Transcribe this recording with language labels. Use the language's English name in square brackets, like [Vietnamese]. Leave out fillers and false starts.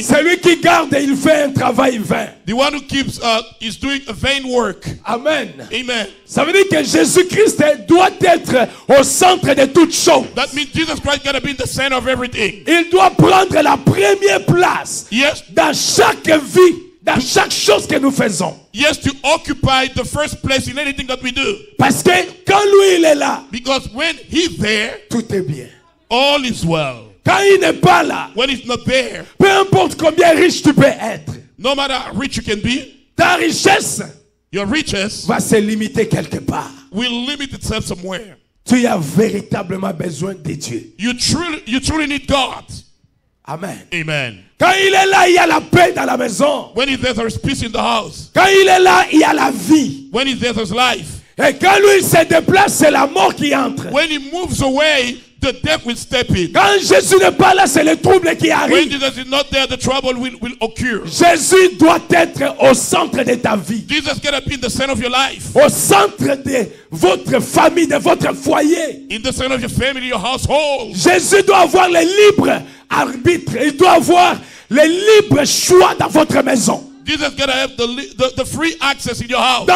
[French] celui qui garde, il fait un travail vain. [English] the one who keeps is doing a vain work. [French] Amen. [English] Amen. [French] Ça veut dire que Jésus-Christ doit être au centre de toutes choses. [English] That means Jesus Christ gotta be in the center of everything. [French] Il doit prendre la première place [English] Yes. [French] dans chaque vie, dans chaque chose que nous faisons. [English] Yes, to occupy the first place in anything that we do. [French] Parce que quand lui il est là, [English] Because when he's there, [French] tout est bien. [English] all is well. [French] Quand il n'est pas là, [English] When he's not there, [French] peu importe combien riche tu peux être, [English] no matter how rich you can be, [French] ta richesse [English] your riches [French] va se limiter quelque part. [English] will limit itself somewhere. [French] Tu as véritablement besoin de Dieu. [English] You truly need God. [French] Amen. [English] Amen. [French] Quand il est là, il y a la paix dans la maison. [English] When he's there, there's peace in the house. [French] Quand il est là, il y a la vie. [English] When he's there, there's life. [French] Et quand lui il se déplace, c'est la mort qui entre. [English] When he moves away, the death will step in. [French] Quand Jésus n'est pas là, c'est le trouble qui [English] When [French] arrive. [English] Jesus is not there, the trouble will occur. [French] Jésus doit être au centre de ta vie. [English] Jesus gotta be in the center of your life. [French] Au centre de votre famille, de votre foyer. [English] In the center of your family, your household. [French] Jésus doit avoir le libre arbitre. Il doit avoir le libre choix dans votre maison. [English] Jesus gotta have the free access in your house.